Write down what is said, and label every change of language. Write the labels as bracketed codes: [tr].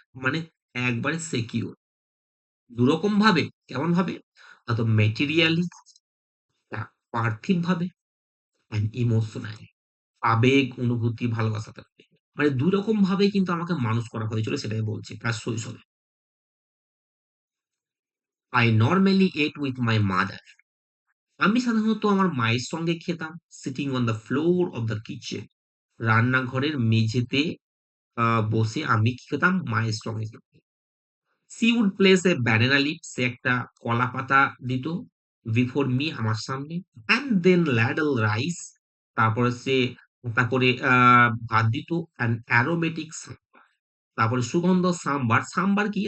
[bn] মানে একবারে সিকিউর। ২ রকম ভাবে। কেমন ভাবে? হয়তো ম্যাটেরিয়ালি, পার্থিবভাবে অ্যান্ড ইমোশনালি। আবেগ, অনুভূতি, ভালোবাসা থাকবে। মানে ২ রকম ভাবেই কিন্তু আমাকে মানুষ করা হয়েছিল সেটাই বলছি তার শৈশবে। [en] I normally ate with my mother. [bn] আমি সাধারণত আমার মায়ের সঙ্গে খেতাম [en] Sitting on the floor of the kitchen. [bn] রান্নাঘরের মেঝেতে বসে আমি কি খেতাম? মায়ের সঙ্গে খেতাম। [en] She would place a banana leaf, [bn] সে একটা কলা পাতা দিত [en] before me [bn] আমার সামনে, [en] and then ladle rice, [bn] তারপরে সে তারপরে ভাত দিত [en] and aromatic [bn] সাম্বার, তারপরে সুগন্ধ সাম্বার। সাম্বার কি?